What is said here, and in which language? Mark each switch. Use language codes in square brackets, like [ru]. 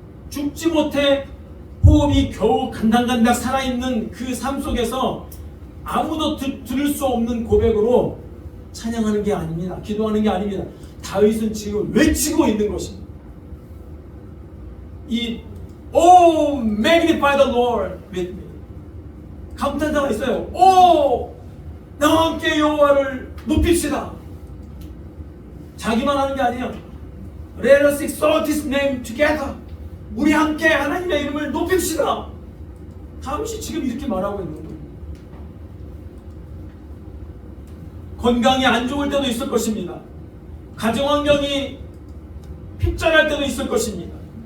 [ko] 죽지 못해 호흡이 겨우 간당간당 살아있는 그 삶 속에서 아무도 들을 수 없는 고백으로 찬양하는 게 아닙니다. 기도하는 게 아닙니다. 다윗은 지금 외치고 있는 것입니다. [en] Oh, magnify the Lord with me. [ko] 감탄사가 있어요. 나와 함께 여호와를 높입시다. 자기만 하는 게 아니에요. [en] Let us exalt His name together. [ko] 우리 함께 하나님의 이름을 높입시다. 다윗이 지금 이렇게 말하고 있는 거예요. 건강이 안 좋을 때도 있을 것입니다. 가정환경이 핍절할 때도 있을 것입니다.